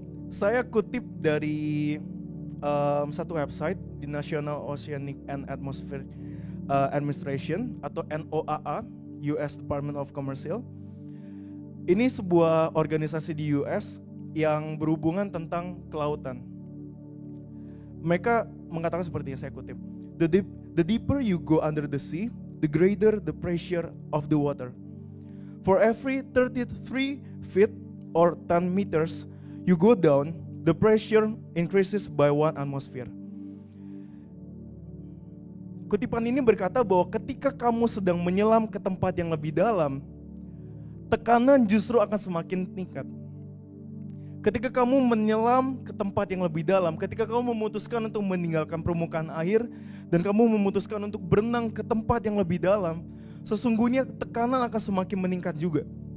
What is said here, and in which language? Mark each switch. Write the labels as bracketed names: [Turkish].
[Indonesian] Saya kutip dari satu website di National Oceanic and Atmospheric Administration atau NOAA, US Department of Commerce. Ini sebuah organisasi di US yang berhubungan tentang kelautan. Mereka mengatakan seperti yang saya kutip. [English] The deeper you go under the sea, the greater the pressure of the water. For every 33 feet or 10 meters you go down, the pressure increases by 1 atmosphere. [Indonesian] Kutipan ini berkata bahwa ketika kamu sedang menyelam ke tempat yang lebih dalam, tekanan justru akan semakin meningkat. Ketika kamu menyelam ke tempat yang lebih dalam, ketika kamu memutuskan untuk meninggalkan permukaan air dan kamu memutuskan untuk berenang ke tempat yang lebih dalam, sesungguhnya tekanan akan semakin meningkat juga.